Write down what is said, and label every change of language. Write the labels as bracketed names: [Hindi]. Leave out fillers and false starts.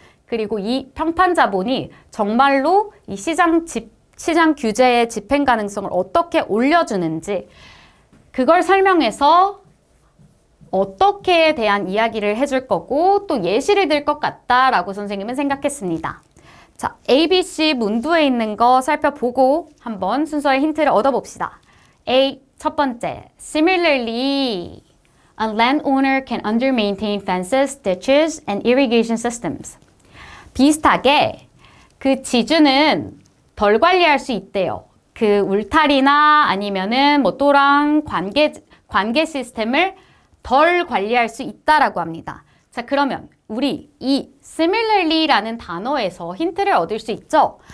[Korean] 그리고 이 평판 자본이 정말로 이 시장 규제의 집행 가능성을 어떻게 올려주는지 그걸 설명해서 어떻게에 대한 이야기를 해줄 거고 또 예시를 들 것 같다라고 선생님은 생각했습니다. 자, ABC 문부에 있는 거 살펴보고 한번 순서의 힌트를 얻어봅시다. [English] A, [Korean] 첫 번째, [English] similarly, a landowner can under-maintain fences, ditches, and irrigation systems. [Korean] 비슷하게 그 지주는 덜 관리할 수 있대요. 그 울타리나 아니면은 뭐 또랑 관계 시스템을 덜 관리할 수 있다라고 합니다. 자, 그러면 우리 이 similarly라는 단어에서 힌트를 얻을 수 있죠?